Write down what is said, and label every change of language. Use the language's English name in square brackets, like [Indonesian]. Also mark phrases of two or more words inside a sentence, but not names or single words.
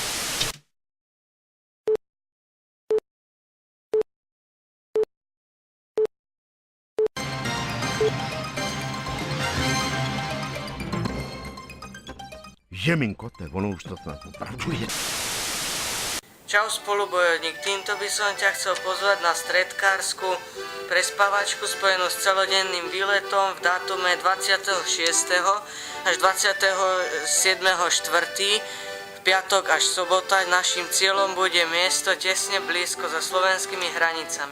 [Czech] Jeminko, ono už to snad opravdu je. [Slovak] Čau spolubojovník, týmto by som ťa chcel pozvať na stredkársku prespávačku spojenú s celodenným výletom v dátume 26. až 27.4. v piatok až sobota. Naším cieľom bude miesto tesne blízko za slovenskými hranicami.